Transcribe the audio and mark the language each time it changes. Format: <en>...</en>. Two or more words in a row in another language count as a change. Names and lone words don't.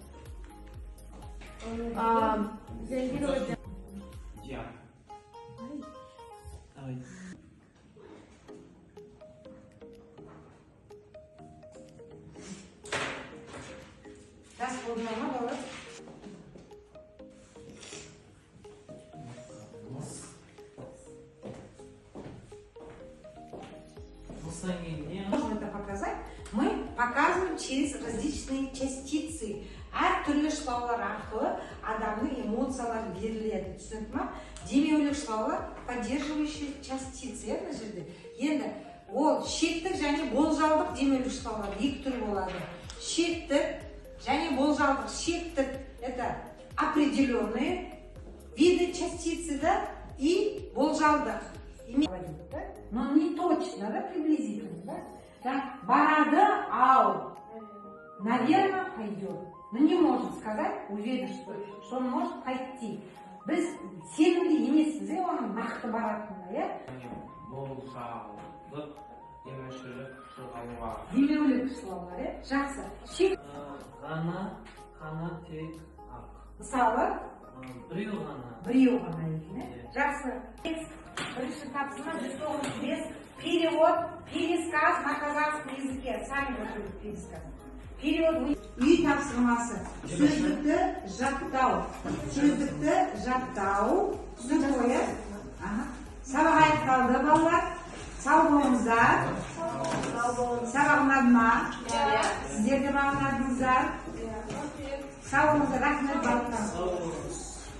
<ru>Я. Давай.</ru> <kk>Жас болдың ма, балалар?</kk> <ru>Можно это показать? Мы показываем через различные частицы.</ru> <kk>Әртүрлі шылаулар арқылы адамның эмоциялары беріледі. Түсінікті ма? Демеулік шылаулар</kk> <ru>поддерживающие частицы.</ru> <kk>Мына жерде. Енді ол шектік және болжалдық демеулік шылаулар екі түр болады. Шектік және болжалдық.</kk> <ru>Шектік это определенные виды частицы, да, и болжалдық. Но не точно, да, приблизительно, да? Так, барады, ау, наверное, пойдет. Но не может сказать, уверен, что он может пойти.</ru> <kk>Біз сенімді емеспіз, оның нақты баратынына, иә? Болжалдық, демеушілік шылаулар. Демеулік шылаулар, иә? Жақсы. Шек. Ғана тек ақ. Мысалы? Біреу ғана. Біреу ғана екен, иә? Жақсы. Бірінші тапсырма 195.</kk> <ru>Перевод, пересказ на казахском языке. Сами готовите пересказ.</ru> <kk>Перевод үй тапсырмасы. Сөздікті жаттау. Сөздікті жаттау. Түсінікті, иә? Сабақ аяқталды, балалар. Сау болыңыздар. Сабақ ұнады ма? Сіздер де мағынадыңыздар. Сау болыңыздар, рахмет балалар.</kk>